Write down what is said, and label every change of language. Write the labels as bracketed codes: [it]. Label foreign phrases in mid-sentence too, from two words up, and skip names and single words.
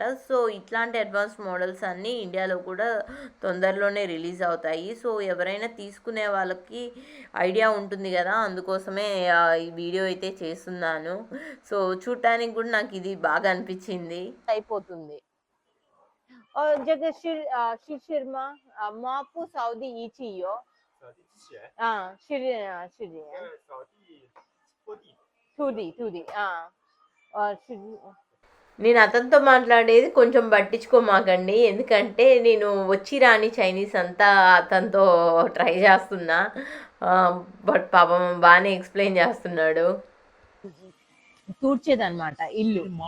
[te] సో ఇట్లాంటి [en] advance models [te] అన్నీ ఇండియాలో కూడా తొందరలోనే రిలీజ్ అవుతాయి. సో ఎవరైనా తీసుకునే వాళ్ళకి ఐడియా ఉంటుంది కదా, అందుకోసమే ఈ వీడియో అయితే చేస్తున్నాను. సో చూడటానికి కూడా నాకు ఇది బాగా అనిపించింది. అయిపోతుంది. [zh] 这个是吗？抹布扫地仪器有。扫地机器人。是的。扫地拖地 [te] నేను అతనితో మాట్లాడేది కొంచెం పట్టించుకోమాకండి. ఎందుకంటే నేను వచ్చి రాని చైనీస్ అంతా అతనితో ట్రై చేస్తున్నా. బట్ పాపం బాగానే ఎక్స్ప్లెయిన్ చేస్తున్నాడు. తూడ్చేదన్నమాట ఇల్లు.